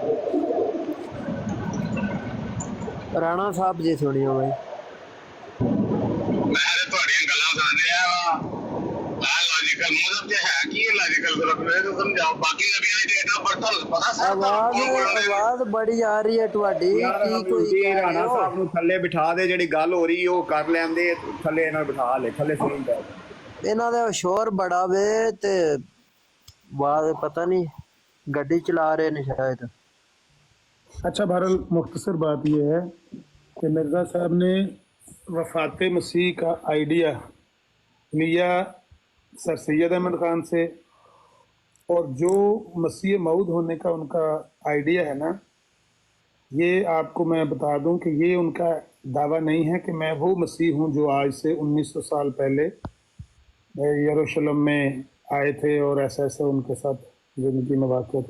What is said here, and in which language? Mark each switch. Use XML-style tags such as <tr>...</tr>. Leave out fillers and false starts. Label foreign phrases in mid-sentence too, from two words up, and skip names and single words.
<pa>رانا صاحب جی سنیے بھائی. آواز بڑی آ رہی ہے تہاڈی، کی کوئی رانا صاحب نو تھلے بٹھا دے، جڑی گل ہو رہی او کر لیندے، تھلے انہاں بٹھا لے، تھلے سن دے. انہاں دا شور بڑا وے تے آواز پتہ نہیں گڈی چلا رہے نے شاید.</pa> <ur>اچھا، بہرحال مختصر بات یہ ہے کہ مرزا صاحب نے وفات مسیح کا آئیڈیا لیا سر سید احمد خان سے، اور جو مسیح موعود ہونے کا ان کا آئیڈیا ہے نا، یہ آپ کو میں بتا دوں کہ یہ ان کا دعویٰ نہیں ہے کہ میں وہ مسیح ہوں جو آج سے 1900 سال پہلے یروشلم میں آئے تھے اور ایسا ان کے ساتھ زندگی میں واقع تھے.</ur>